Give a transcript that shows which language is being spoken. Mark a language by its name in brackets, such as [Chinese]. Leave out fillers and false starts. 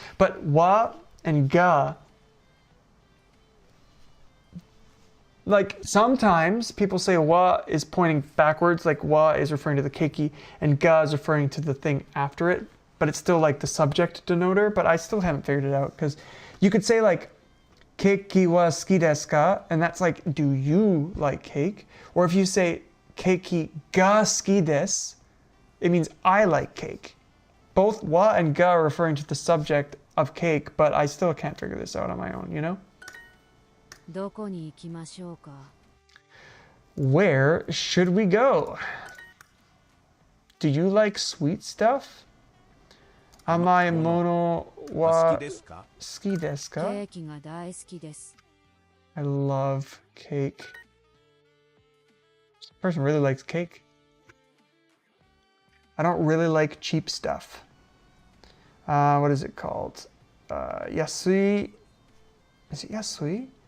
[English] But wa and ga, like sometimes people say wa is pointing backwards, like wa is referring to the keiki, and ga is referring to the thing after it, but it's still like the subject denoter, but I still haven't figured it out, because you could say like [Japanese] keiki wa suki desu ka, [English] and that's like, do you like cake? Or if you say [Japanese] keiki ga suki desu, [English] it means I like cake. Both wa and ga are referring to the subject of cake, but I still can't figure this out on my own, you know? [Japanese] どこに行きましょうか? [English] Where should we go? Do you like sweet stuff? [Japanese] 甘いものは好きですか? ケーキが大好きです. [English] I love cake. This person really likes cake. I don't really like cheap stuff. What is it called? Yasui. Is it yasui?